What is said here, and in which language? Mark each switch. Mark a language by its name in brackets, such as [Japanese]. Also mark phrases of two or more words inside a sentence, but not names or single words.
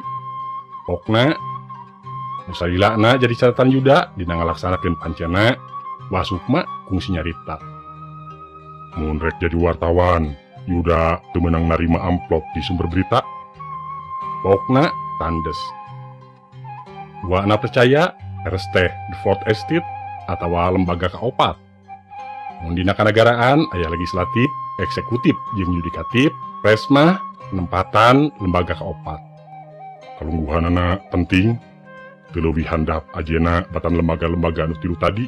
[Sundanese] Pokna nu salilana jadi catatan Yuda dina ngalaksanakeun pancena Uwa Sukma kungsi nyarita. Mun rek jadi wartawan, Yuda teu meunang narima amplop di sumber berita. Pokna tandes. Uwana percaya eres teh [English] the fourth estate [Sundanese] atawa lembaga kaopat. Mun dina kanagaraan aya legislatif, eksekutif jeung yudikatif, presmah penempatan lembaga kaopat. Kalungguhanana penting, teu leuwih handap ajena batan lembaga-lembaga anu tilu tadi.